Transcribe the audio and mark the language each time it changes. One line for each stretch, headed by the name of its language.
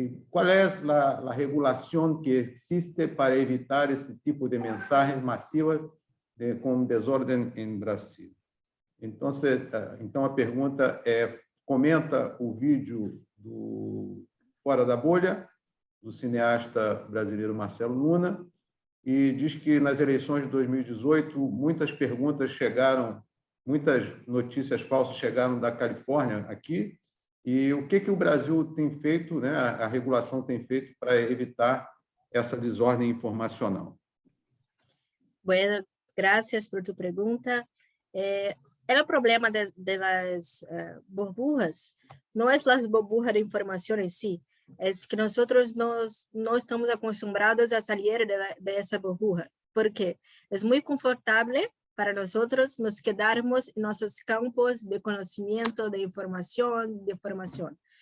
Spanish: ¿Cuál es la regulación que existe para evitar
Portuguese: esse tipo de mensagens massivas com desordem em Brasil? Então a pergunta comenta o vídeo do Fora da Bolha, do cineasta brasileiro Marcelo Luna, e diz que nas eleições de 2018 muitas perguntas chegaram, muitas notícias falsas chegaram da Califórnia aqui, e o que o Brasil tem feito, né, a regulação tem feito para evitar essa desordem informacional?
Spanish: Bueno, gracias por tu pregunta. El problema de las burbujas no es las burbujas de información en sí, es que nosotros no estamos acostumbrados a salir de esa burbuja, porque es muy confortable para nosotros nos quedarmos en nuestros campos de conocimiento, de información, de formación.